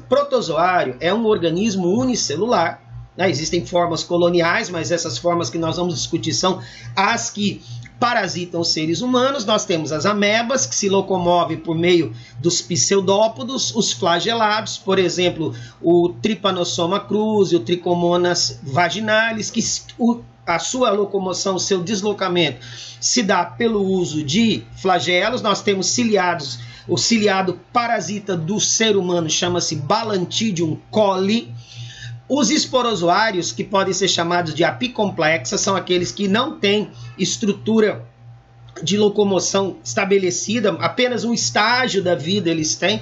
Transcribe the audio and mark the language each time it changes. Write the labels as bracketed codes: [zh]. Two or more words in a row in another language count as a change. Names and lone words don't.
[pt] Protozoário é um organismo unicelular, né? Existem formas coloniais, mas essas formas que nós vamos discutir são as que parasitam os seres humanos. Nós temos as amebas, que se locomovem por meio dos pseudópodos, os flagelados, por exemplo, o Trypanosoma cruzi, o Trichomonas vaginalis, que a sua locomoção, o seu deslocamento se dá pelo uso de flagelos. Nós temos ciliados. O ciliado parasita do ser humano chama-se Balantidium coli. Os esporozoários, que podem ser chamados de apicomplexa, são aqueles que não têm estrutura de locomoção estabelecida, apenas um estágio da vida eles têm.